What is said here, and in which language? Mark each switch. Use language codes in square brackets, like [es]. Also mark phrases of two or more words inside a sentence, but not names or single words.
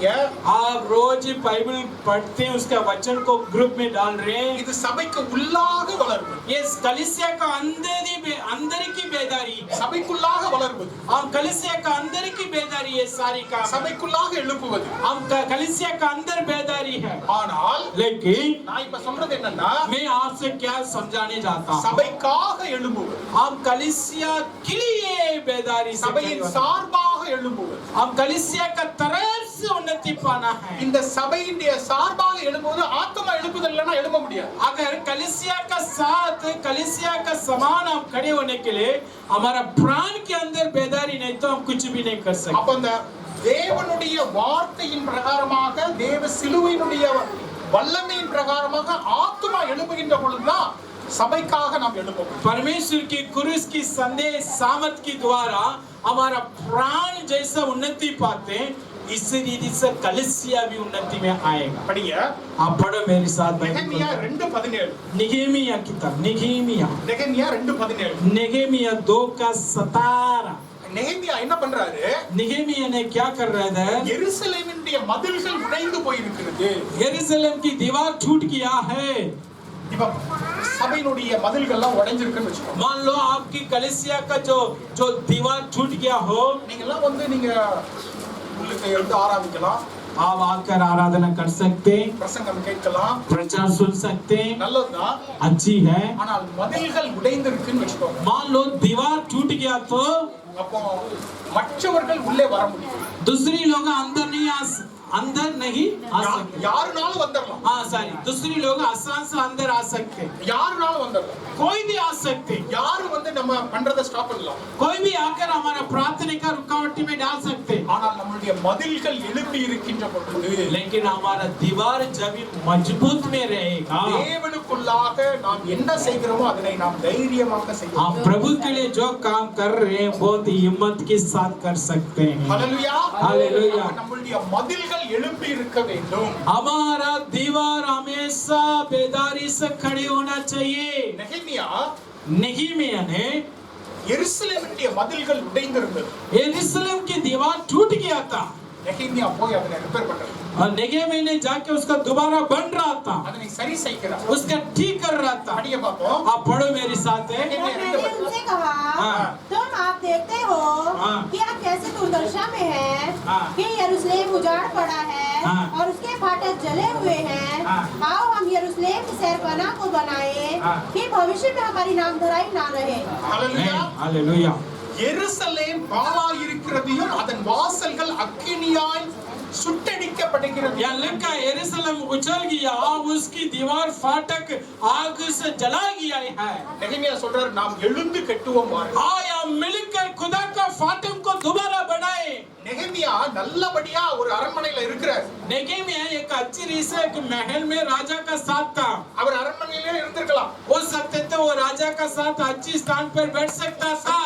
[hi] आप रोज बाइबल पढ़ते हैं, उसका वचन को ग्रुप में डाल रहे हैं। [ta] இது சபைக்கு உள்ளாக வளர்வது. [hi] ये कलीसिया का अंदर की बेदारी है। [ta] சபைக்குள்ளாக வளர்வது. [hi] हम कलीसिया का अंदर की बेदारी है। सारी काम [ta] சபைக்குள்ளாக எழுப்புவது. [hi] हम कलीसिया का अंदर बेदारी है। [ta] ஆனால் [hi] लेकिन [ta] நான் இப்ப சொல்றது என்னன்னா, [hi] मैं आपसे क्या समझाने जाता हूँ? [ta] சபைக்காக எழும்புவது. [hi] हम कलीसिया के लिए बेदारी से [ta] சபையின் [hi] खड़े होना। [ta] சார்பாக எழும்புவது. [hi] हम कलीसिया का तरफ से उन्नति पाना है। [ta] இந்த சபையின் சார்பாக எழும்புவது ஆத்மா எழுப்புதல் இல்லைன்னா எழும்ப முடியாது. [hi] अगर कलीसिया का साथ, कलीसिया का समान हम खड़े होने के लिए हमारा प्राण के अंदर बेदारी नहीं तो हम कुछ भी नहीं कर सकते। [ta] அப்ப அந்த தேவனுடைய வார்த்தையின் பிரகாரமாக, தேவ சிலுவையினுடைய வல்லமையின் பிரகாரமாக ஆத்மா எழும்புகின்ற பொழுதுதான் சபைக்காக நாம் எழுப்போம். [hi] परमेश्वर की क्रूस की संदेश सामर्थ के द्वारा हमारा प्राण जैसा उन्नति पाते हैं, इसी रीति से कलीसिया भी उन्नति में आएगा। [ta] படிங்க. [hi] आप पढ़ो मेरे साथ [ta] நெகேமியா [hi] बाइबल। 2:17. निगेमिया किताब, निगेमिया [ta] நெகேமியா 2:17. [hi] निगेमिया 2:17। [ta] நெகேமியா என்ன பண்றாரு? [hi] निगेमिया ने क्या कर रहा था? [ta] எருசலேமினுடைய மதில்கள் உடைந்து போயிருக்கிறது. [hi] यरूशलेम की दीवार टूट गया है। [ta] இப்ப சபையினுடைய மதில்கள்லாம் உடைஞ்சிருக்குன்னு வெச்சுக்கோங்க. [hi] मान लो आपकी कलीसिया का जो दीवार टूट गया हो, [ta] நீங்க எல்லாம் வந்து நீங்க உங்களுக்கு எடுத்து ஆராதிக்கலாம். [hi] आप आकर आराधना कर सकते हैं, [ta] பிரசங்கம் கேட்கலாம். [hi] प्रचार सुन सकते हैं, [ta] நல்லதுதான். [hi] अच्छी है। [ta] ஆனால் மதில்கள் உடைந்திருக்குன்னு வெச்சுக்கோங்க. [hi] मान लो दीवार टूट गया तो [ta] அப்போ மற்றவர்கள் உள்ளே வர முடியும். [hi] दूसरी लोग अंदर नहीं आ सकते। [ta] யாருனாலும் வந்துடலாம். [hi] हाँ सॉरी, दूसरी लोग आसान से अंदर आ सकते, [ta] யாருனாலும் வந்துடலாம். [hi] कोई भी आ सकते, [ta] யாரு வந்து நம்ம பண்றத ஸ்டாப் பண்ணலாம். [hi] कोई भी आकर हमारा प्रार्थना का रुकावट में डाल सकते। [ta] ஆனால் நம்முடைய மதில்கள் எழுப்பி இருக்கின்ற பொழுது [hi] लेकिन हमारा दीवार जब भी मजबूत में रहेगा, [ta] தேவனுக்குள்ளாக நாம் என்ன செய்கிறோமோ அதனை நாம் தைரியமாக [hi] हम [ta] செய்வோம். [hi] प्रभु के लिए जो काम कर रहे हैं बहुत हिम्मत के साथ कर सकते हैं। [ta] ஹல்லேலூயா. ஹல்லேலூயா. நம்முடைய மதில்கள் எழுப்பி இருக்க வேண்டும். [hi] हमारा दीवार हमेशा बेदारी से खड़े होना चाहिए। [ta] நெகேமியா [hi] नehemiया ने [ta] எருசலேமுடைய மதில்கள் உடைந்திருந்தது. [hi] यरूशलेम की दीवार टूट गया था [ta] நெகேமியா போய் அதனை ரிப்பேர் பண்றார். [hi] और नehemiया ने जाके उसका दोबारा बन रहा था, [ta] அதனை சரி செய்கிறார். [hi] उसका ठीक कर रहा था। [ta] படிய பாப்போம். [hi] आप पढ़ो मेरे साथ है। और मैंने उनसे कहा, हाँ। तुम आप देखते हो हाँ। कि आप कैसे दुर्दशा में हैं, हाँ। कि यरूशलेम उजाड़ पड़ा है हाँ। और उसके फाटक जले हुए हैं। हाँ। आओ हम यरूशलेम की शहरपनाह को बनाएं, हाँ। कि भविष्य में हमारी नामधराई ना रहे। [ta] ஹல்லேலூயா. [hi] हालेलुया। [ta] எருசலேம் பாழாய் இருக்கிறதையும் அதன் வாசல்கள் அக்கினியாய் சுட்டடிக்கப்படுகிறது. [hi] यहाँ लिखा है, यरूशलेम उछल गया, उसकी दीवार फाटक आग से जला गया है। [ta] நெகேமியா சொல்றார், நாம் எழுந்து கட்டுவோம் வாருங்கள். [hi] आया मिलकर खुदा का फाटक को दोबारा बनाए। [ta] நெகேமியா நல்லபடியா ஒரு அரண்மனையில இருக்கிறார். [hi] नehemiया एक अच्छी रीस है कि महल में राजा का साथ था। [ta] அவர் அரண்மனையிலே இருந்திருக்கலாம், [hi] हो सकते थे वो राजा का साथ अच्छी स्थान पर बैठ सकता था,